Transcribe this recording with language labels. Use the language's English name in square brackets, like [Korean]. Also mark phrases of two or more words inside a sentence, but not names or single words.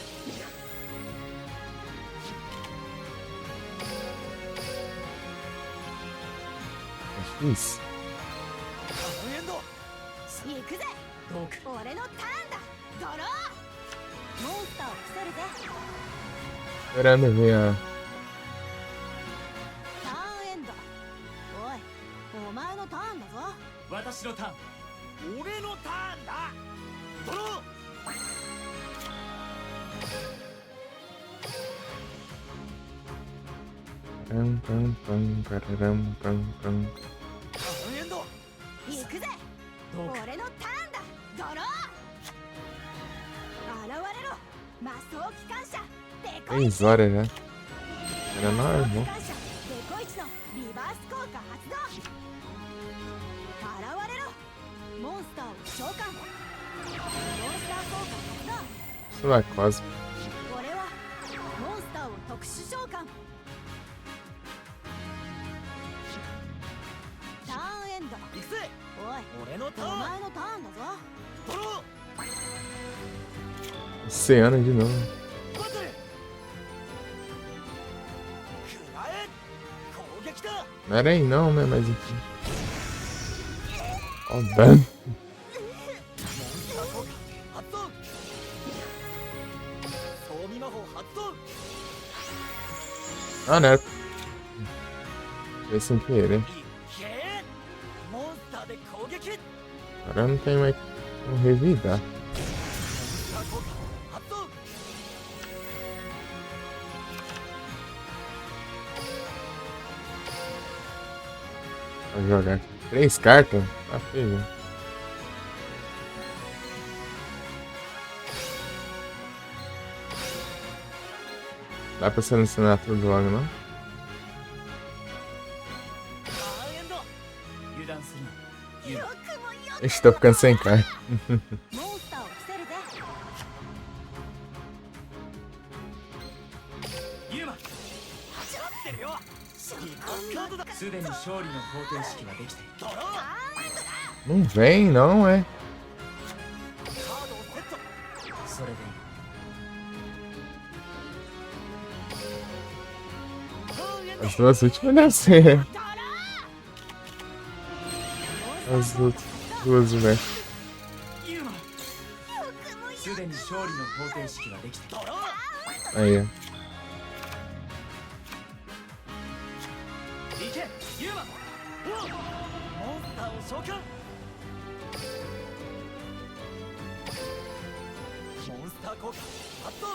[Portuguese] Isso. [Japanese] エンド行くぜどうか俺のターンだドローモンスターを伏せるぜ [Portuguese] Esperando ver a. [Japanese] ターンエンドおいお前のターンだぞ私のターン俺のターンだドロー Pam, pam, pam, pararam, pam, pam. エンド行くぜどうか俺のターンだドロー現れろ魔装機関車デコイ [Portuguese] 3 horas já. Era normal. [Japanese] 機関車デコイチのリバース効果発動現れろモンスターを召喚モンスター効果発 [Portuguese] Isso lá, quase. [Japanese] 動俺はモンスターを特殊召喚ターンエンド行くぜおい俺のターンお前のターンだぞドロー [Portuguese] Oceano de novo. [Japanese] バトルくらえ攻撃だ [Portuguese] Não era aí não, né? Mas enfim. Ó o dano. [Japanese] モンスター効果発動装備魔法発動 [Portuguese] Ah, não era. Foi sem querer. [Japanese] いけモンスターで攻撃 [Portuguese] Agora não tem mais como revidar. [Japanese] モンスター効果発動 [Portuguese] Vou jogar aqui. 3 cartas? Tá feio. Dá pra selecionar tudo logo, não? [Japanese] ターンエンド油断するな油よ断くもよ [Portuguese] Ixi, tô ficando sem carta. [Japanese] モンスターを伏せるぜユーマ始まってるよリバースカードだすでに勝利の方程式はできているドロー [Portuguese] Não vem, não, é? [Japanese] カードをセットそれでいいターンエンド [Portuguese] As duas últimas devem ser. [Japanese] ドロー [Portuguese] As duas, né? [Japanese] ユーマよくもよすでに勝利の方程式はできているドロー [Portuguese] Aí, ó. [Japanese] 行けユーマおうモンスターを召喚モンスター効果発動